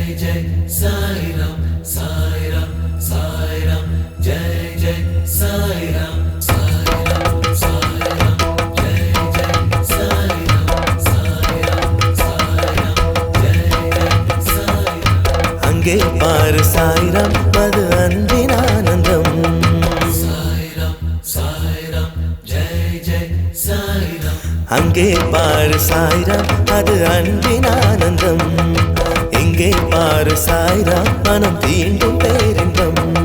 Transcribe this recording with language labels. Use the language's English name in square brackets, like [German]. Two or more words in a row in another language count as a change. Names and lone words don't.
[Hindi] जय साई राम साई राम साई राम जय जय साई राम साई राम साई राम जय जय साई राम साई राम साई राम जय जय साई राम [Tamil] அங்கே பாரு சாய்ராம் அது அன்பின் ஆனந்தம் [Hindi] साई राम जय जय साई राम [Tamil] அங்கே பாரு சாய்ராம் அது அன்பின் ஆனந்தம் இங்கே பாரு சாய்ராம் மனம் தீண்டும் பேரின்பம்